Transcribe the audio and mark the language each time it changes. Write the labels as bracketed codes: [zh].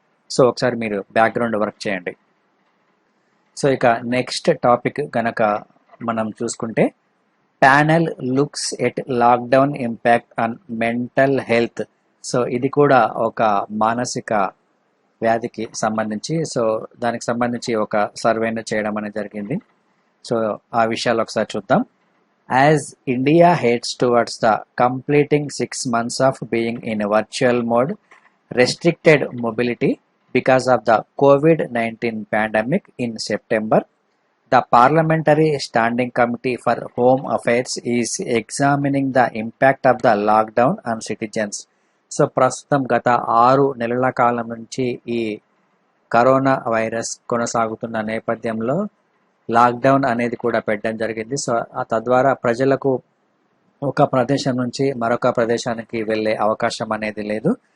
[te] So ఒకసారి మీరు background work చేయండి. సో ఇక నెక్స్ట్ టాపిక్ గనక మనం చూసుకుంటే [en] Panel looks at lockdown impact on mental health. [te] So ఇది కూడా ఒక మానసిక వ్యాధికి సంబంధించి సో దానికి సంబంధించి ఒక సర్వేను చేయడం అనేది జరిగింది. సో ఆ విషయాలు ఒకసారి చూద్దాం. [en] As India heads towards the completing 6 months of being in a virtual mode, restricted mobility because of the COVID-19 pandemic in September, the Parliamentary Standing Committee for Home Affairs is examining the impact of the lockdown on citizens. [te] So ప్రస్తుతం గత 6 నెలల కాలం నుంచి ఈ corona virus కొనసాగుతున్న నేపథ్యంలో lockdown అనేది కూడా పెట్టడం జరిగింది. సో తద్వారా ప్రజలకు ఒక ప్రదేశం నుంచి మరొక ప్రదేశానికి వెళ్ళే అవకాశం అనేది లేదు.